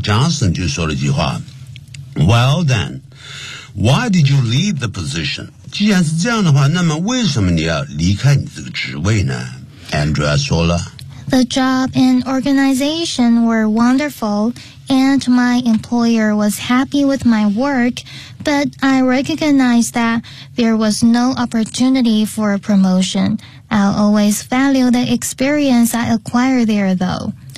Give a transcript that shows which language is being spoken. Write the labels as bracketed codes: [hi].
[en] Johnson [zh] 就说了一句话， [en] well then why did you leave the position？ [zh] 既然是这样的话，那么为什么你要离开你这个职位呢？ Andrea 说了， [en] The job and organization were wonderful and my employer was happy with my work, but I recognized that there was no opportunity for a promotion. I'll always value the experience I acquired there though.